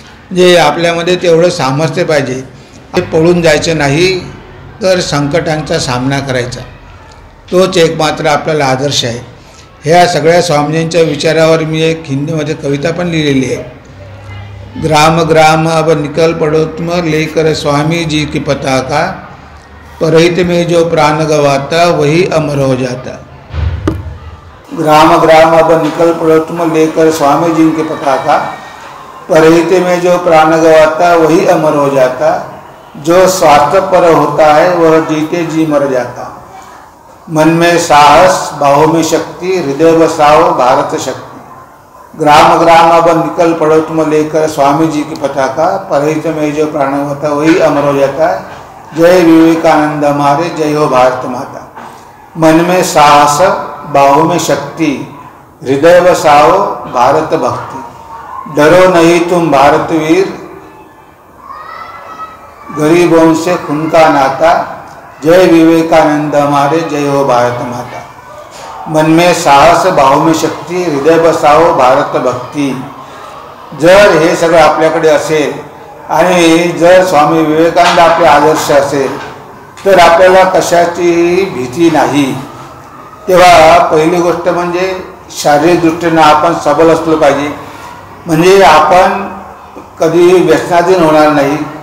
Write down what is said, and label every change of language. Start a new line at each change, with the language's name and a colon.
Marathi: म्हणजे आपल्यामध्ये तेवढं सामर्थ्य पाहिजे. पळून जायचं नाही तर संकटांचा सामना करायचा. तोच एक मात्र आपल्याला आदर्श आहे. ह्या सगळ्या स्वामीजींच्या विचारावर मी एक हिंदीमध्ये कविता पण लिहिलेली आहे.
Hindi: ग्राम ग्राम अब निकल पड़ो तुम लेकर स्वामी जी की पताका, परहित में जो प्राण गवाता वही अमर हो जाता. ग्राम ग्राम अब निकल पड़ो तुम लेकर स्वामी जी की पताका, परहित में जो प्राण गवाता वही अमर हो जाता. जो स्वार्थ पर होता है वह जीते जी मर जाता. मन में साहस, बाहों में शक्ति, हृदय बसाओ भारत शक्ति. ग्राम ग्राम अब निकल पड़ो तुम लेकर स्वामी जी की पताका, परहित में जो प्राण होता वही अमर हो जाता. जय विवेकानंद हमारे, जय हो भारत माता. मन में साहस, बाहों में शक्ति, हृदय बसाओ भारत भक्ति. डरो नहीं तुम भारत वीर, गरीबों से खून का नाता. जय विवेकानंद हमारे, जय हो भारत माता. मन में साहस, बाहों में शक्ती, हृदय बसाओ भारत भक्ती.
Marathi: जर हे सगळं आपल्याकडे असेल आणि जर स्वामी विवेकानंद आपले आदर्श असेल तर आपल्याला कशाची भीती नाही. तेव्हा पहिली गोष्ट म्हणजे शारीरिक दृष्टीनं आपण सबल असलं पाहिजे. म्हणजे आपण कधी व्यसनाधीन होणार नाही.